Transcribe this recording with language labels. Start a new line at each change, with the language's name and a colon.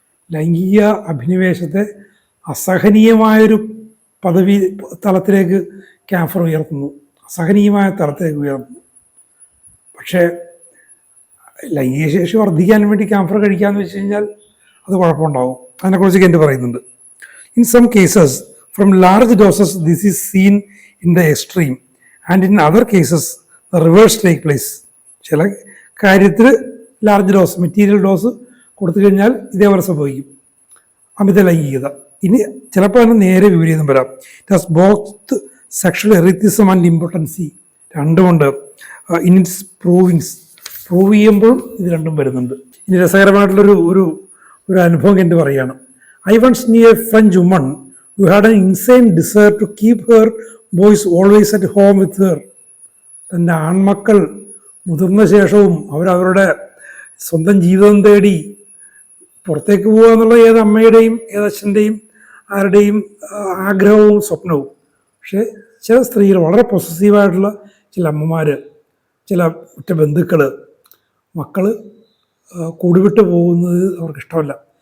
Malayalam: ലൈംഗിക അഭിനിവേശത്തെ അസഹനീയമായൊരു തലത്തിലേക്ക് ക്യാൻസർ ഉയർത്തുന്നു, അസഹനീയമായ തലത്തിലേക്ക് ഉയർത്തുന്നു. പക്ഷേ ലൈംഗിക ശേഷി വർദ്ധിക്കാൻ വേണ്ടി ക്യാൻസർ കഴിക്കാമെന്ന് വെച്ച് കഴിഞ്ഞാൽ അത് കുഴപ്പമുണ്ടാവും. അതിനെക്കുറിച്ച് കെൻ്റ് പറയുന്നുണ്ട്.
English: In some cases, from large doses, this is seen in the extreme, and in other cases, the reverse take place.
Malayalam: ചില കാര്യത്തിൽ ലാർജ് ഡോസ്, മെറ്റീരിയൽ ഡോസ് കൊടുത്തു കഴിഞ്ഞാൽ ഇതേപോലെ സംഭവിക്കും, അമിത ലൈംഗികത. ഇനി ചിലപ്പോൾ അതിന് നേരെ വിപരീതം വരാം.
English: it has both sexual erethism and impotency,
Malayalam: രണ്ടുമുണ്ട്. In its prove ചെയ്യുമ്പോഴും ഇത് രണ്ടും വരുന്നുണ്ട്. ഇനി രസകരമായിട്ടുള്ളൊരു ഒരു അനുഭവം കെൻ്റ് പറയുകയാണ്.
English: I once knew a French woman who had an insane desire to keep her boys always at home with her.
Malayalam: തൻ്റെ ആൺമക്കൾ മുതിർന്ന ശേഷവും അവരവരുടെ സ്വന്തം ജീവിതം തേടി പുറത്തേക്ക് പോകുക എന്നുള്ള ഏത് അമ്മയുടെയും ഏതച്ഛൻ്റെയും ആരുടെയും ആഗ്രഹവും സ്വപ്നവും. പക്ഷേ ചില സ്ത്രീകൾ, വളരെ പൊസസീവായിട്ടുള്ള ചില അമ്മമാർ, ചില ഉറ്റ ബന്ധുക്കൾ, മക്കൾ കൂടിവിട്ട് പോകുന്നത് അവർക്കിഷ്ടമല്ല.